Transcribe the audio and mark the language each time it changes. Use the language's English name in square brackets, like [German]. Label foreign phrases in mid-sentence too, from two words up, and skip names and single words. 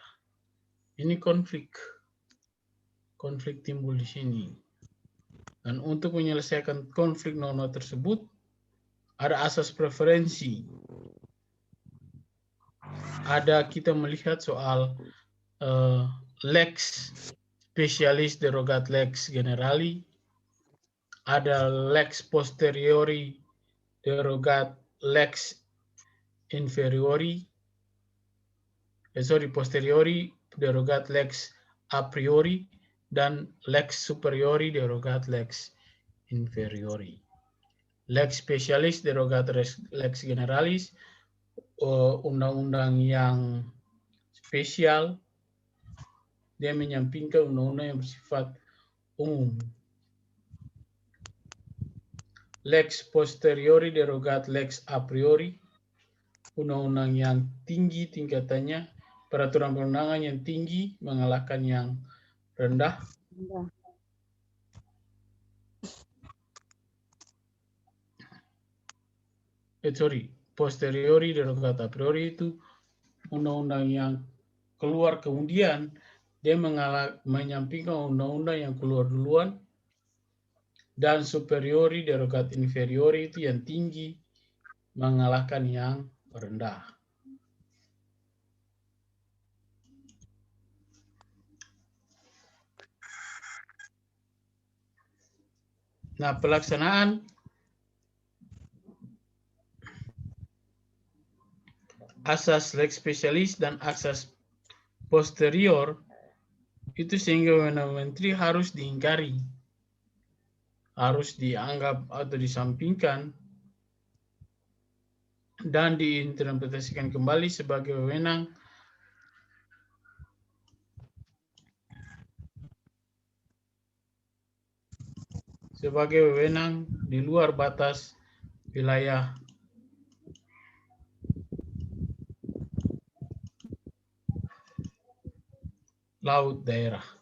[Indonesian] Ini konflik timbul di sini. Dan untuk menyelesaikan konflik norma tersebut, ada asas preferensi. Ada kita melihat soal [Latin] lex specialis derogat lex generali, ada lex posteriori derogat lex inferiori, posteriori derogat lex a priori, dan lex superiori derogat lex inferiori. Lex specialis derogat lex generalis, [Indonesian] undang-undang yang spesial, dia menyampingkan undang-undang yang bersifat umum. [Latin] Lex posteriori derogat lex a priori, [Indonesian] undang-undang yang tinggi tingkatannya, peraturan perundangan yang tinggi mengalahkan yang rendah. [Latin] Posteriori derogat a priori [Indonesian] itu undang-undang yang keluar kemudian, dia menyampingkan undang-undang yang keluar duluan. Dan [Latin] superiori derogat inferiori [Indonesian] itu yang tinggi mengalahkan yang rendah. Nah, pelaksanaan asas [Latin] lex specialis [Indonesian] dan asas posterior itu sehingga wewenang menteri harus diingkari, harus dianggap atau disampingkan dan diinterpretasikan kembali sebagai wewenang di luar batas wilayah laut daerah.